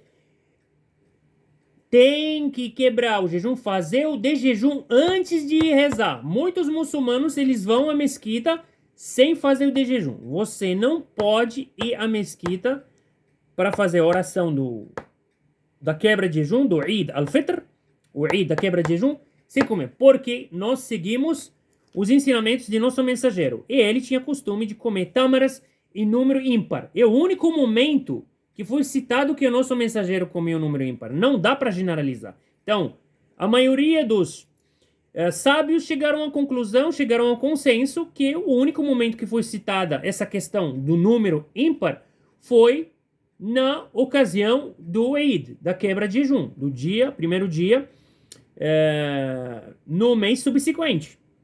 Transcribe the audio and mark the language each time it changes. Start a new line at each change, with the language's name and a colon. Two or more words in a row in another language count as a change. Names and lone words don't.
Portuguese: Tem que quebrar o jejum, fazer o de jejum antes de ir rezar. Muitos muçulmanos, eles vão à mesquita sem fazer o de jejum. Você não pode ir à mesquita para fazer a oração da quebra de jejum, do Eid al-Fitr, o Eid da quebra de jejum, sem comer. Porque nós seguimos os ensinamentos de nosso mensageiro. E ele tinha costume de comer tâmaras em número ímpar. É o único momento que foi citado que o nosso mensageiro comeu o número ímpar. Não dá para generalizar. Então, a maioria dos sábios chegaram à conclusão, chegaram ao consenso que o único momento que foi citada essa questão do número ímpar foi na ocasião do Eid, da quebra de jejum, do dia, primeiro dia, no mês subsequente.